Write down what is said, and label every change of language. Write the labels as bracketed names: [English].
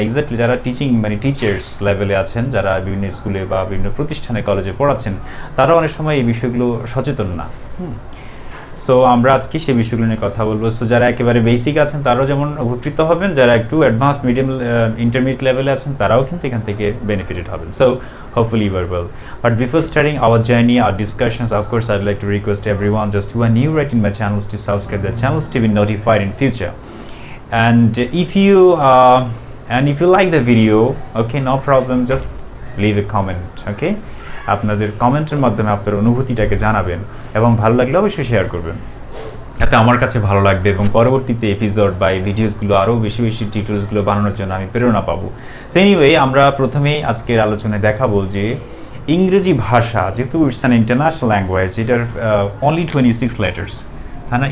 [Bangla] Exactly যারা teachers লেভেলে আছেন, যারা বিভিন্ন স্কুলে বা বিভিন্ন প্রতিষ্ঠানে কলেজে পড়াচ্ছেন, তারা অনেক সময় এই বিষয়গুলো সচেতন না। সো আমরা আজকে সেই বিষয়গুলো নিয়ে কথা বলবো। সো যারা একেবারে বেসিক আছেন তারাও যেমন উপকৃত হবেন, যারা একটু অ্যাডভান্স মিডিয়াম ইন্টারমিডিয়েট লেভেলে আছেন তারাও কিন্তু এখান থেকে বেনিফিটেড হবেন। [English] So hopefully you are well. But before starting our journey, our discussions, of course I'd like to request everyone just who are new right in my channels to subscribe the channels to be notified in future. And if you like the video, okay, no problem, just leave a comment, okay? [Bangla] আপনাদের কমেন্টের মাধ্যমে আপনার অনুভূতিটাকে জানাবেন এবং ভালো লাগলে অবশ্যই share করবেন। এতে আমার কাছে ভালো লাগবে এবং পরবর্তীতে এপিসোড বা এই ভিডিওসগুলো আরও বেশি বেশি টিউটোরিয়ালসগুলো বানানোর জন্য আমি প্রেরণা পাবো। সো এনিওয়ে, আমরা প্রথমেই আজকের আলোচনায় দেখাবো যে ইংরেজি ভাষা, যেহেতু [English] it's an international language, [Bangla] এটার অনলি 26 লেটার্স, হ্যাঁ না?